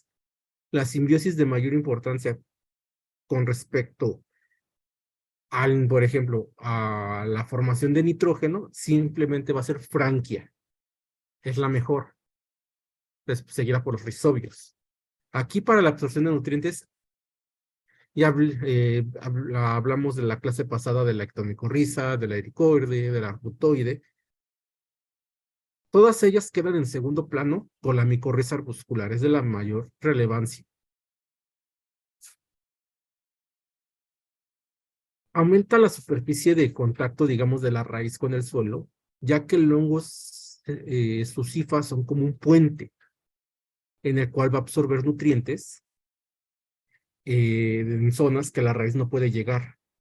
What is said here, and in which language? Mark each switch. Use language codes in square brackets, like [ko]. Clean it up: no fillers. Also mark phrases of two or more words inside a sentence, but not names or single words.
[es] La simbiosis de mayor importancia con respecto por ejemplo, a la formación de nitrógeno, simplemente va a ser franquia. Es la mejor. Seguida por los rizobios. Aquí para la absorción de nutrientes, ya hablamos de la clase pasada de la ectomicorriza, de la ericoide, de la arbutoide. Todas ellas quedan en segundo plano con la micorriza arbuscular, es de la mayor relevancia. Aumenta la superficie de contacto, digamos, de la raíz con el suelo, ya que el hongo, sus hifas son como un puente en el cual va a absorber nutrientes en zonas que la raíz no puede llegar.